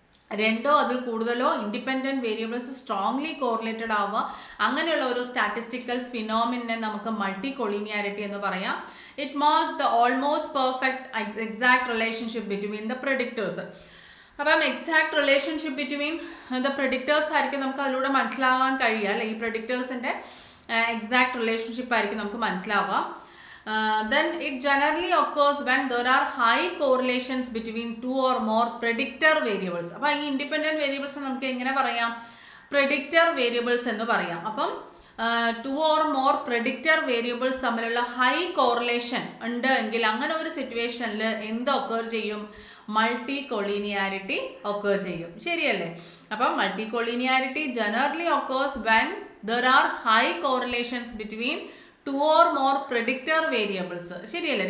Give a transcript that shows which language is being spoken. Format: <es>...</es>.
<ml>രണ്ടോ അതിൽ കൂടുതലോ ഇൻഡിപെൻഡൻറ്റ് വേരിയബിൾസ് സ്ട്രോങ്ലി കോറിലേറ്റഡ് ആവുക, അങ്ങനെയുള്ള ഒരു സ്റ്റാറ്റിസ്റ്റിക്കൽ ഫിനോമിനെ നമുക്ക് മൾട്ടി കൊളീനിയാരിറ്റി എന്ന് പറയാം.</ml> <en>It marks the almost perfect exact relationship between the predictors.</en> <ml>അപ്പം</ml> <en>exact relationship between the predictors</en> <ml>ആയിരിക്കും നമുക്ക് അതിലൂടെ മനസ്സിലാവാൻ കഴിയുക, അല്ലെ? ഈ പ്രെഡിക്റ്റേഴ്സിൻ്റെ എക്സാക്ട് റിലേഷൻഷിപ്പ് ആയിരിക്കും നമുക്ക് മനസ്സിലാവുക.</ml> <en>Then it generally occurs when there are high correlations between 2 or more predictor variables.</en> <ml>അപ്പോൾ ഈ ഇൻഡിപെൻഡൻറ്റ് വേരിയബിൾസ് നമുക്ക് എങ്ങനെ പറയാം? പ്രെഡിക്റ്റർ വേരിയബിൾസ് എന്ന് പറയാം. അപ്പം</ml> <en>2 or more predictor variables</en> <ml>തമ്മിലുള്ള ഹൈ കോറിലേഷൻ ഉണ്ട് എങ്കിൽ അങ്ങനെ ഒരു സിറ്റുവേഷനിൽ എന്ത് ഒക്കർ ചെയ്യും? മൾട്ടി കൊളീനിയാരിറ്റി ഒക്കർ ചെയ്യും. ശരിയല്ലേ? അപ്പം</ml> <en>Multicollinearity generally occurs when there are high correlations between 2 or more predictor variables. ശരിയല്ലേ?</en>